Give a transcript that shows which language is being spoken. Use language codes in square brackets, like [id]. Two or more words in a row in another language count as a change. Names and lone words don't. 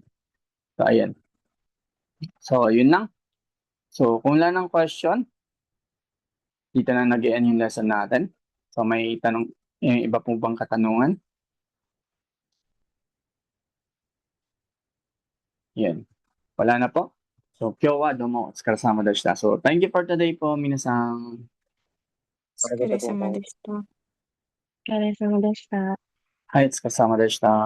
[tl] So, ayan. So, yun lang. So, kung wala ng question, dito na nag-end yung lesson natin. So, may tanong, yung iba po bang katanungan? Yan. Wala na po. So, [ja] 今日はどうもお疲れ様でした. [en] So, thank you for today po, [ja] minasan. お疲れ様でした。お疲れ様でした。はい、お疲れ様でした。